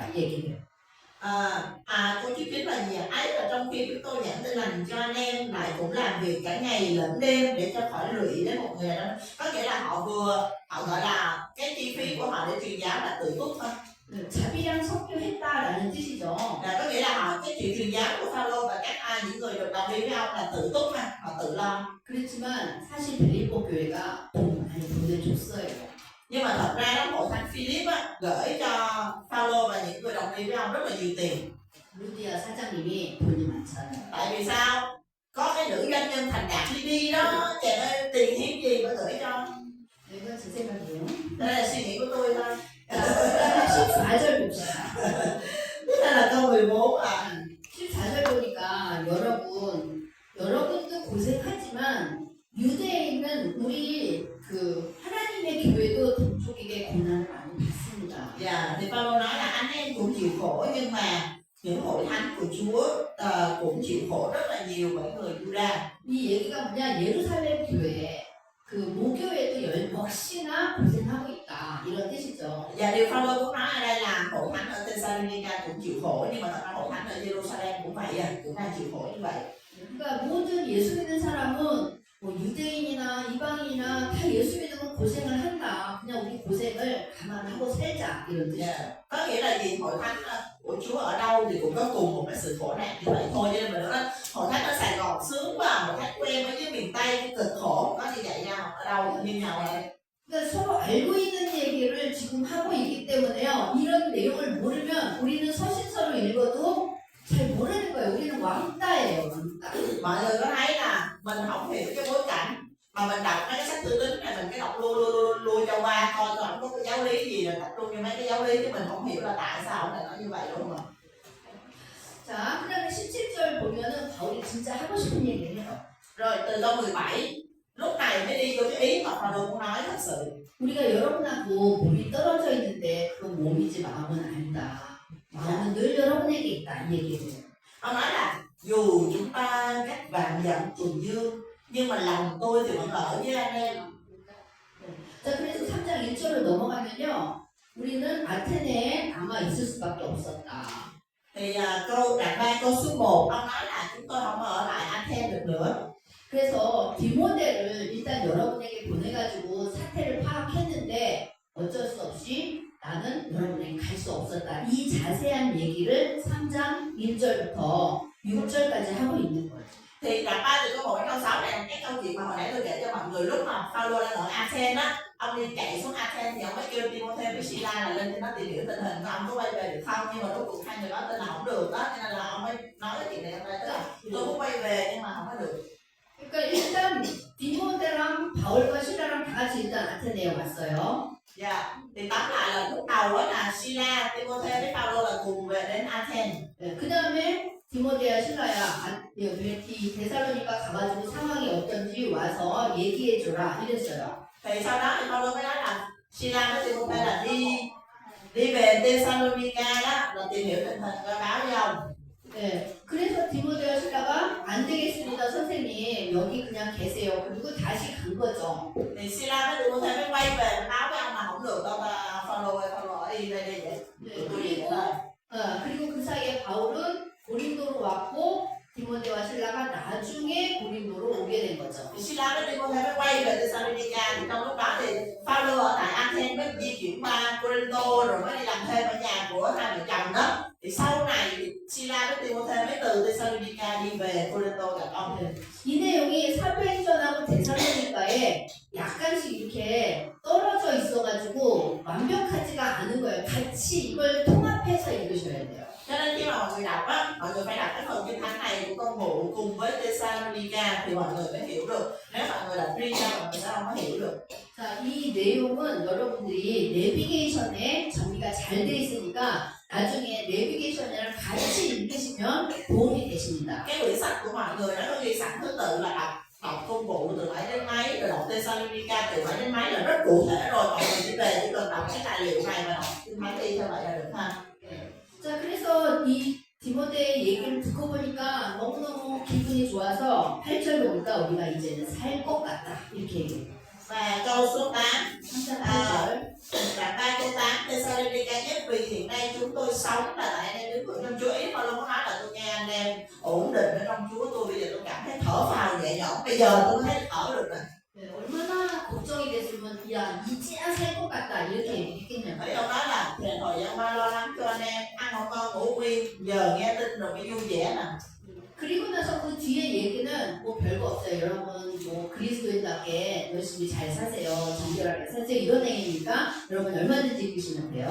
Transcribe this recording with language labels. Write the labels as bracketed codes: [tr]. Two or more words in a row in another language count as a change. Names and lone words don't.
[ko] 이 얘기를. [vi] Câu thứ 9 là gì? Ấy là trong khi chúng tôi giảng tin lành cho anh em lại cũng làm việc cả ngày lẫn đêm để cho khỏi lụy đến một người đó. Có nghĩa là họ gọi là cái chi phí của họ để truyền giáo là tự túc thôi. [ko] 자비랑 성교했다라는 뜻이죠. [vi] Có nghĩa là cái chuyện truyền giáo của Phaolô và các những người được đồng ý với ông là tự túc họ tự lo. [ko] 그렇지만 사실 빌립보 교회가 돈 많이 보내줬어요. [vi] Nhưng mà thật ra đó, hội thánh Philip á, gửi cho Phaolô và những người đồng ý với ông rất là nhiều tiền. [ko] 루디아 사장님이 돈이 많잖아요. [vi] Tại vì sao? Có cái nữ doanh nhân thành đạt Lydia đó, trời ơi, tiền hiếm gì mà gửi cho. [ko] 이건 제 생각이에요. [vi] Đây là suy nghĩ của tôi thôi. [ko] 자, 그다음에 14절 봅시다. [vi] Đây là câu 14 à. [ko] 14절 보니까 여러분도 고생하지만 유대에 있는 우리 그 하나님의 교회도 동족에게 고난을 많이 받습니다. [vi] Dạ, thì Phaolô nói là anh em cũng chịu khổ, nhưng mà những hội thánh của Chúa cũng chịu khổ rất là nhiều bởi người Juda. [ko] 이 얘기가 뭐냐, 예루살렘 교회 그 모교회도 역시나 고생하고 있다 이런 뜻이죠. [vi] Và điều Phaolô cũng nói ở đây là hội thánh ở Thessalonica cũng chịu khổ, nhưng mà thật ra hội thánh ở Jerusalem cũng vậy, cũng đang chịu khổ như vậy. [ko] 그러니까 모든 예수 믿는 사람은 뭐 유대인이나 이방인이나 다 예수 믿으면 고생을 한다. 그냥 우리 고생을 감안하고 살자 이런 뜻이죠. [vi] Có nghĩa là gì? Hội thánh của Chúa ở đâu thì cũng có cùng một cái sự khổ nạn như vậy thôi. Cho nên mình nói hội thánh ở Sài Gòn sướng quá, hội thánh của em ở dưới miền Tây cực khổ, có như vậy nhau ở đâu cũng như nhau vậy. [ko] 그러니까 서로 알고 있는 얘기를 지금 하고 있기 때문에요. 이런 내용을 모르면 우리는 서신서를 읽어도 잘 모르는 거예요. 우리는 왕따예요. 왕따. [vi] Mọi người có thấy là mình không hiểu cái bối cảnh mà mình đọc mấy cái sách tư tính này mình cái đọc lui cho qua coi không có cái giáo lý gì rồi tập trung cho mấy cái giáo lý chứ mình không hiểu là tại sao ông này nói như vậy đúng không? [ko] 자, 그 다음에 17절 보면은 바울이 진짜 하고 싶은 얘기를 해요. [vi] Rồi từ câu 17 lúc này mới đi vô cái ý mà Phaolô cũng nói thật sự. [ko] 우리가 여러분하고 몸이 떨어져 있는데 그 몸이지 마음은 아니다. 마음은 늘 여러분에게 있다 이 얘기예요. [vi] Ông nói là dù chúng ta cách vạn dặm tuần dương nhưng mà lòng tôi thì vẫn ở với anh em. [ko] 자, 그래서 3장 1절을 넘어가면요. 우리는 아테네에 남아 있을 수밖에 없었다. [vi] Thì câu đoạn 3 câu số 1 ông nói là chúng tôi không ở lại Athens được nữa. [ko] 그래서 디모데를 일단 여러분에게 보내가지고 사태를 파악했는데 어쩔 수 없이 나는 여러분에게 갈 수 없었다. 이 자세한 얘기를 3장 1절부터 6절까지 하고 있는 거예요. [vi] Thì đoạn 3 từ câu 1 đến câu 6 này là cái câu chuyện mà hồi nãy tôi kể cho mọi người lúc mà Phaolô đang ở Athens á, ông đi chạy xuống Athens thì ông mới kêu Timôthê với Sila là lên cho nó tìm hiểu tình hình của ông có quay về được không, nhưng mà rốt cuộc hai người đó tên là không được đó, cho nên là ông mới nói cái chuyện này trong đây, tức là tôi muốn quay về nhưng mà không có được. [ko] 그러니까 일단 디모데랑 바울과 시라랑 다 같이 일단 아테네에 왔어요. [vi] Dạ, thì tóm lại là lúc đầu á là Sila, Timôthê với Phaolô là cùng về đến Athens. [ko] 네, 그 다음에 디모데야 신라야 여기 데살로니가 가가지고 상황이 어떤지 와서 얘기해줘라 이랬어요. [vi] Thì sau đó thì Phaolô mới nói là Sila với Timôthê là đi về Thessalonica đó là tìm hiểu tình hình và báo với ông. [ko] 네, 그래서 디모데와 신라가 안 되겠습니다 선생님 여기 그냥 계세요. 그리고 다시 간 거죠. [vi] Thì Sila với Timôthê mới quay về báo với ông mà không được đâu, Phaolô ở đi đây vậy. [ko] 네, [vi] Tôi đi vậy thôi. [ko] 그리고 그 사이에 바울은 고린도로 왔고 디모데와 신라가 나중에 고린도로 오게 된 거죠. [vi] Thì Sila với Timôthê mới quay về Thessalonica, thì trong lúc đó thì Phaolô ở tại Athens mới di chuyển qua Corinto rồi mới đi làm thêm ở nhà của hai vợ chồng đó. Thì sau này thì Sila với Timôthê mới từ Thessalonica đi về Corinto gặp ông. [ko] 이 내용이 사도행전하고 데살로니가에 약간씩 이렇게 떨어져 있어가지고 완벽하지가 않은 거예요. 같이 이걸 통합해서 읽으셔야 돼요. [vi] Cho nên khi mà mọi người đọc á, mọi người phải đọc cái phần kinh thánh này của công vụ cùng với Thessalonica thì mọi người mới hiểu được. Nếu mọi người đọc riêng ra mọi người sẽ không có hiểu được. [ko] 자, 이 내용은 여러분들이 내비게이션에 정리가 잘 돼 있으니까 나중에 내비게이션이랑 같이 읽으시면 도움이 되십니다. [vi] Cái quyển sách của mọi người nó có ghi sẵn thứ tự là đọc công vụ từ mấy đến mấy, rồi đọc Thessalonica từ mấy đến mấy là rất cụ thể rồi. Mọi người chỉ về chỉ cần đọc cái tài liệu này và đọc kinh thánh đi theo vậy là được ha. [ko] 자, 그래서 이 디모데의 얘기를 듣고 보니까 너무너무 기분이 좋아서 8절 보니까 우리가 이제는 살 것 같다 이렇게 얘기해요. [vi] Và câu số 8 [ko] 3장 8절 [vi] đoạn 3 câu 8 Thessalonica nhất vì hiện nay chúng tôi sống là tại anh em đứng vững trong Chúa. Ý mà luôn có nói là tôi nghe anh em ổn định ở trong Chúa, tôi bây giờ tôi cảm thấy thở phào nhẹ nhõm, bây giờ tôi thấy thở được rồi. [ko] 네, 얼마나 걱정이 됐으면 야 이제야 살 것 같다 이렇게 얘기했겠냐고. [vi] Thấy ông nói là thời gian qua lo lắng cho anh em ăn không ngon ngủ nguyên, giờ nghe tin rồi mới vui vẻ nè. [ko] 그리고 나서 그 뒤에 얘기는 뭐 별거 없어요. 여러분 뭐 그리스도인답게 열심히 잘 사세요. 정결하게 사세요. 이런 내용이니까 여러분 얼마든지 읽으시면 돼요.